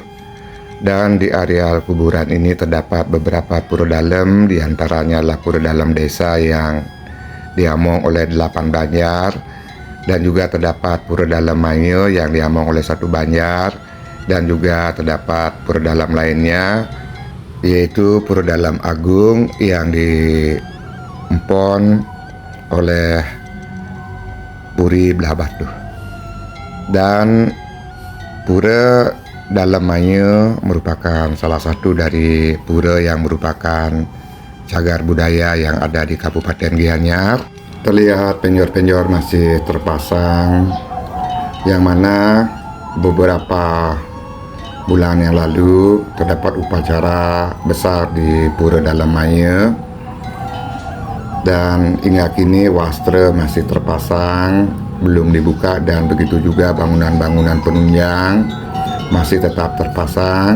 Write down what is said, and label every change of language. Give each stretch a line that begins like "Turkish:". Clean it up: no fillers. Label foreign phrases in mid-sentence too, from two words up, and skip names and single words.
Indonesian: Dan di areal kuburan ini terdapat beberapa pura dalem, diantaranya adalah pura dalem desa yang diamong oleh 8 banjar, dan juga terdapat pura dalem Maye yang diamong oleh 1 banjar, dan juga terdapat pura dalem lainnya yaitu Pura Dalem Agung yang diempon oleh Puri Belah Batu. Dan Pura Dalem Maye merupakan salah satu dari pura yang merupakan cagar budaya yang ada di Kabupaten Gianyar. Terlihat penjor-penjor masih terpasang, yang mana beberapa bulan yang lalu terdapat upacara besar di Pura Dalem Maye, dan hingga kini wastra masih terpasang, belum dibuka, dan begitu juga bangunan-bangunan penunjang masih tetap terpasang.